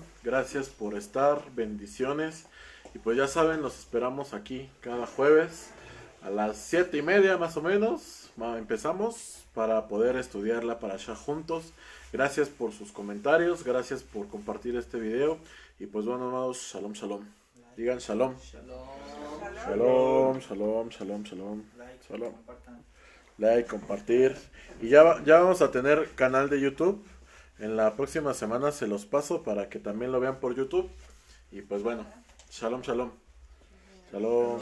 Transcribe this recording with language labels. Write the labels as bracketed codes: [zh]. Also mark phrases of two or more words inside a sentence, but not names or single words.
[es] Gracias por estar, bendiciones. Y pues ya saben, los esperamos aquí cada jueves a las 7:30 más o menos. Empezamos para poder estudiar la parashá juntos. Gracias por sus comentarios, gracias por compartir este video. Y pues bueno, amados, [he] שלום, שלום. [es] Digan shalom. [he] שלום, שלום, שלום, שלום. [es] Shalom. Like, compartir. Y ya vamos a tener canal de YouTube. En la próxima semana se los paso para que también lo vean por YouTube. Y pues bueno, [he] שלום, שלום. שלום.